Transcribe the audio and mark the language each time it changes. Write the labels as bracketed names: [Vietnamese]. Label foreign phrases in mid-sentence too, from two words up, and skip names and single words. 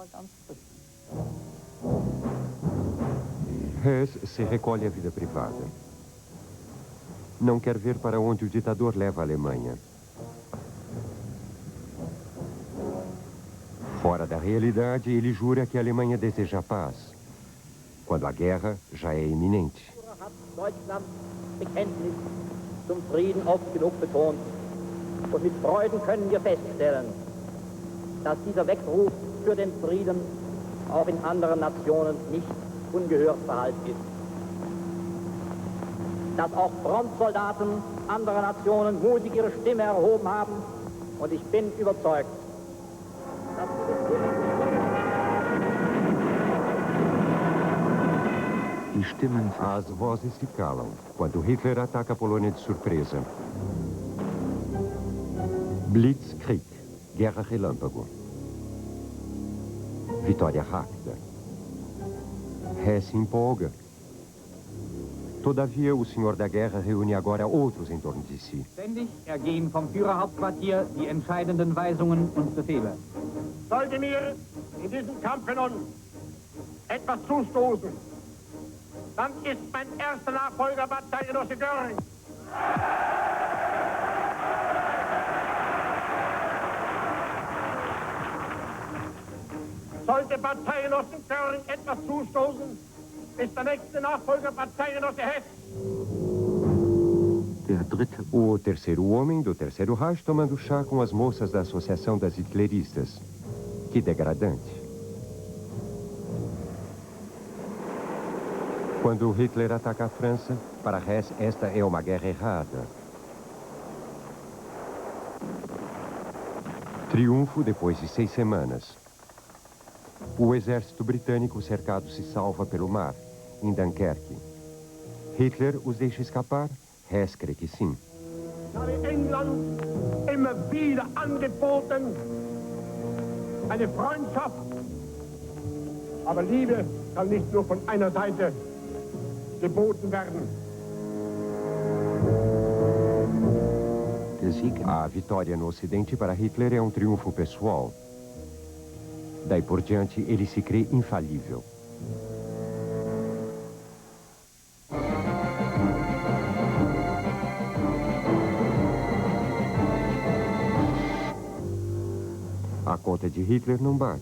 [Portuguese] Hess se recolhe à vida privada. Não quer ver para onde o ditador leva a Alemanha. Fora da realidade, ele jura que a Alemanha deseja paz, quando a guerra já é iminente. [German] Deutschlands Bekenntnis zum Frieden oft genug betont. Und mit Freuden können wir feststellen, dass dieser Weckruf für den Frieden auch in anderen Nationen nicht ungehört verhalten ist. Dass auch Frontsoldaten anderer Nationen mutig ihre Stimme erhoben haben. Und ich bin überzeugt, dass [Portuguese] As vozes se calam quando Hitler ataca a Polônia de surpresa. Blitzkrieg, guerra relâmpago. Vitória rápida. Hess se empolga. Todavia, o senhor da guerra reúne agora outros em torno de si. [German] Ständig ergehen vom Führerhauptquartier die entscheidenden Weisungen und Befehle. Sollte mir in diesem Kampf nun etwas zustoßen, dann ist mein erster Nachfolger Bataillengenosse Göring. Sollte Bataillengenosse Göring etwas zustoßen, ist der nächste Nachfolger Bataillengenosse Hess. [Portuguese] O terceiro homem do Terceiro Reich tomando chá com as moças da Associação das Hitleristas. Que degradante. Quando Hitler ataca a França, para Hess esta é uma guerra errada. Triunfo depois de 6 semanas. O exército britânico cercado se salva pelo mar, em Dunkerque. Hitler os deixa escapar? Hess crê que sim. [German] Ich habe England immer wieder angeboten, eine Freundschaft. Aber Liebe kann nicht nur von einer Seite geboten werden. [Portuguese] A vitória no Ocidente para Hitler é um triunfo pessoal. Daí por diante, ele se crê infalível. A conta de Hitler não bate.